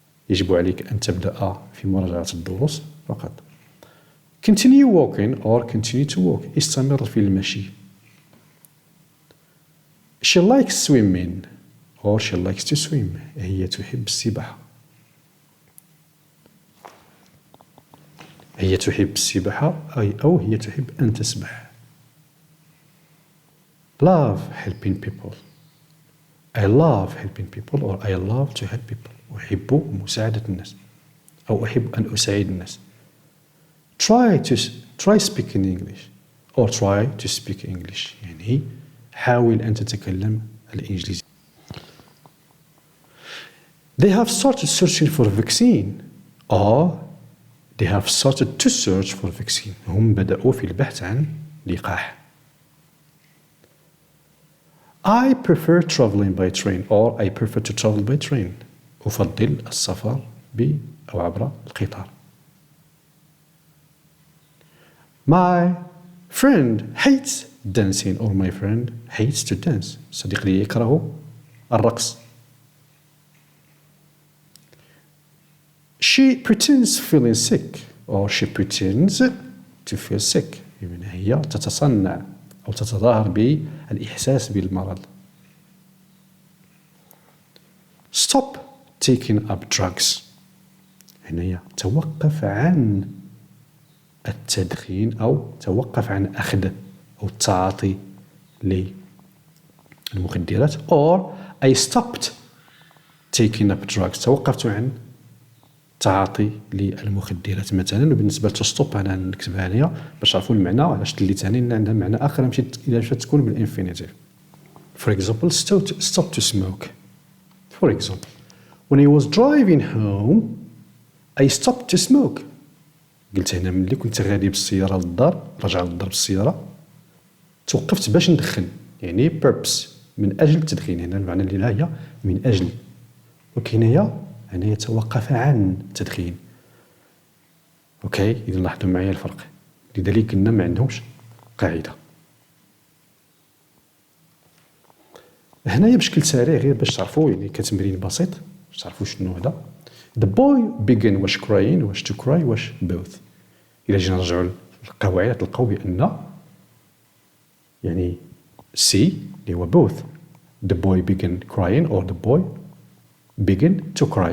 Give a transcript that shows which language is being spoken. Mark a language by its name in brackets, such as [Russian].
[Arabic] يجب عليك أن تبدأ في مراجعة الدروس فقط. [English] Continue walking or continue to walk [Arabic] استمر في المشي. [English] She likes swimming or she likes to swim [Arabic] هي تحب السباحة. هي تحب السباحة أو هي تحب أن تسبح. [English] Love helping people I love helping people or I love to help people [Arabic] أحب مساعدة الناس أو أحب أن أساعد الناس. [English] try speaking English or try to speak English [Arabic] يعني حاول أن تتكلم الإنجليزية. [English] They have started searching for a vaccine or they have started to search for a vaccine. [Arabic] هم بدأوا في البحث عن لقاح. [English] I prefer traveling by train or I prefer to travel by train. [Arabic] أفضل السفر أو عبر القطار. [English] My friend hates dancing or my friend hates to dance. [Arabic] صديق لي يكره الرقص. [English] She pretends feeling sick or she pretends to feel sick. [Arabic] يعني هي تتصنع أو تتظاهر بالإحساس بالمرض. [English] Stop taking up drugs. [Arabic] هنا هي توقف عن التدخين أو توقف عن أخذ أو التعاطي للمخدرات. [English] or I stopped taking up drugs. [Arabic] توقفت عن التعاطي للمخدرات مثلا. وبالنسبة لتستوب أنا نكتبها هنايا باش تعرفوا المعنى علاش دليت ثاني عندها معنى آخر إلا مشات تكون بالإنفينيتيف. [English] For example, stop to smoke. For example, when I was driving home I stopped to smoke. [Arabic] قلت هنا ملي كنت غادي بالسيارة للدار راجع للدار بالسيارة توقفت باش ندخن يعني purpose من أجل التدخين. هنا المعنى اللي هي من أجل. وكاين هنا يتوقف عن التدخين. اوكي اذا لاحظوا معايا الفرق. لذلك قلنا ما عندهمش قاعده. هنايا بشكل سريع غير باش تعرفوا يعني كتمرين بسيط باش تعرفوا شنو هذا. [English] The boy began واش crying واش to cry واش both. [Arabic] الا جينا نرجعوا للقواعد تلقاو بان يعني سي اللي هو both. [English] The boy began crying or the boy begin to cry.